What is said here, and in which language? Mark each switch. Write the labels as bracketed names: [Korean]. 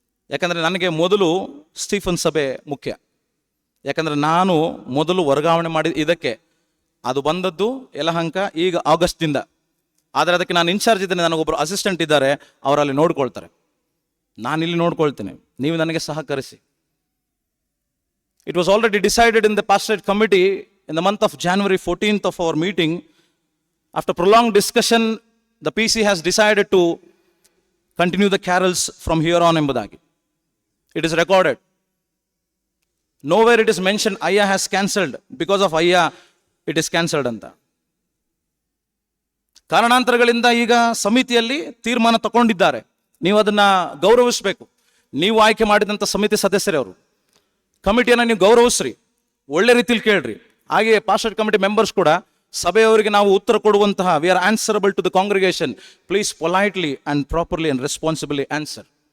[Kannada] ಯಾಕಂದರೆ ನನಗೆ ಮೊದಲು ಸ್ಟೀಫನ್ ಸಭೆ ಮುಖ್ಯ. ಯಾಕಂದರೆ ನಾನು ಮೊದಲು ವರ್ಗಾವಣೆ ಮಾಡಿ ಇದಕ್ಕೆ, ಅದು ಬಂದದ್ದು ಯಲಹಂಕ ಈಗ ಆಗಸ್ಟ್ದಿಂದ. ಆದರೆ ಅದಕ್ಕೆ ನಾನು ಇನ್ಚಾರ್ಜ್ ಇದ್ದೇನೆ, ನನಗೊಬ್ಬರು ಅಸಿಸ್ಟೆಂಟ್ ಇದ್ದಾರೆ, ಅವರಲ್ಲಿ ನೋಡ್ಕೊಳ್ತಾರೆ. ನಾನಿಲ್ಲಿ ನೋಡ್ಕೊಳ್ತೇನೆ, ನೀವು ನನಗೆ ಸಹಕರಿಸಿ. [English] It was already decided in the pastorate committee in the month of January 14th of our meeting. After prolonged discussion, the PC has decided to continue the carols from here on [Kannada] ಎಂಬುದಾಗಿ. [English] It is recorded. Nowhere it is mentioned Ayya has cancelled, because of Ayya it is cancelled [Kannada] ಅಂತ. ಕಾರಣಾಂತರಗಳಿಂದ ಈಗ ಸಮಿತಿಯಲ್ಲಿ ತೀರ್ಮಾನ ತಗೊಂಡಿದ್ದಾರೆ. ನೀವು ಅದನ್ನು ಗೌರವಿಸಬೇಕು. ನೀವು ಆಯ್ಕೆ ಮಾಡಿದಂಥ ಸಮಿತಿ ಸದಸ್ಯರವರು, ಕಮಿಟಿಯನ್ನು ನೀವು ಗೌರವಿಸ್ರಿ, ಒಳ್ಳೆ ರೀತಿಯಲ್ಲಿ ಕೇಳ್ರಿ. ಹಾಗೆಯೇ ಪಾಸ್ಟರ್ ಕಮಿಟಿ ಮೆಂಬರ್ಸ್ ಕೂಡ ಸಭೆಯವರಿಗೆ ನಾವು ಉತ್ತರ ಕೊಡುವಂತಹ, [English] We are answerable to the congregation, please politely and properly and responsibly answer.